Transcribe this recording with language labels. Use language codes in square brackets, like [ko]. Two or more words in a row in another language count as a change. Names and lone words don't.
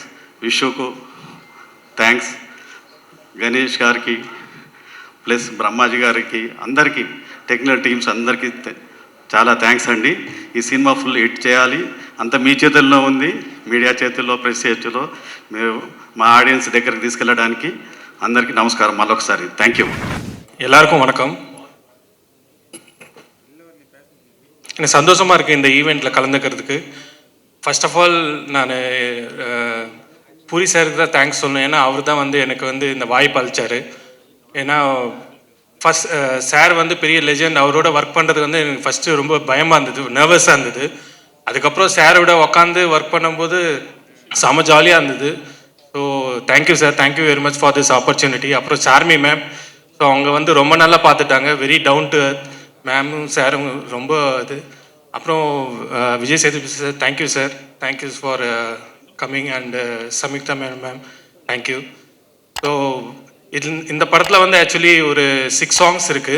[te] విషుకు థ్యాంక్స్, గణేష్ గారికి ప్లస్ బ్రహ్మాజీ గారికి, అందరికీ [en] technical teams [te] అందరికీ చాలా థ్యాంక్స్ అండి. ఈ సినిమా ఫుల్ హిట్ చేయాలి, అంత మీ చేతుల్లో ఉంది, మీడియా చేతుల్లో, ప్రెస్ చేతుల్లో. మీరు మా ஆடியன்ஸ் దగ్గరికి తీసుకెళ్ళడానికి అందరికీ నమస్కారం మళ్ళొకసారి. [en] Thank you. [ta] எல்லாருக்கும் வணக்கம். எனக்கு சந்தோஷமாக இருக்குது இந்த ஈவெண்ட்டில் கலந்துக்கிறதுக்கு. [en] first of all [ta] நான் பூரி சாருக்கு தான் தேங்க்ஸ் சொல்லணும். ஏன்னா அவர் தான் எனக்கு இந்த வாய்ப்பு அளித்தார். ஏன்னா ஃபஸ்ட் சார் பெரிய லெஜெண்ட். அவரோட ஒர்க் பண்ணுறது எனக்கு ஃபஸ்ட்டு ரொம்ப பயமாக இருந்தது, நர்வஸாக இருந்தது. அதுக்கப்புறம் சாரோட உட்காந்து ஒர்க் பண்ணும்போது செம ஜாலியாக இருந்தது. [en] So thank you sir, thank you very much for this opportunity. [ta] அப்புறம் சார்மி மேம், ஸோ அவங்க ரொம்ப நல்லா பார்த்துட்டாங்க, [en] very down to earth. [ta] மேமும் சாரும் ரொம்ப இது. அப்புறம் விஜய் சேதுபதி சார், [en] thank you sir, thank you for coming. [ta] அண்ட் சம்யுக்தா மேம், தேங்க்யூ. ஸோ இந்த படத்தில் ஆக்சுவலி ஒரு 6 சாங்ஸ் இருக்குது.